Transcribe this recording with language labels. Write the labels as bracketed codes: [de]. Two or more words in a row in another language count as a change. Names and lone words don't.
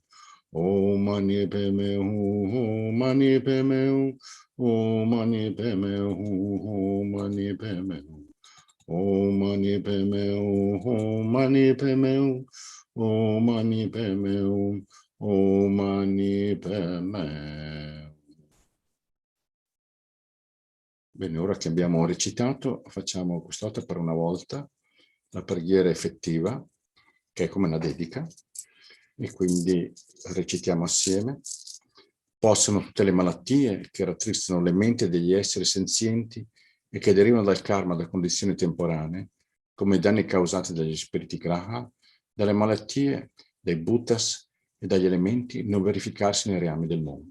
[sa] Om mani padme hum, mani padme hum, Om mani padme hum, mani padme hum. Om mani padme hum, mani padme hum, Om mani padme hum, Om mani padme hum. [it] Bene, ora che abbiamo recitato, facciamo quest'altra per una volta la preghiera effettiva, che è come una dedica, e quindi recitiamo assieme. Possono tutte le malattie che rattristano le menti degli esseri senzienti e che derivano dal karma da condizioni temporanee, come i danni causati dagli spiriti graha, dalle malattie, dai bhuttas e dagli elementi, non verificarsi nei reami del mondo.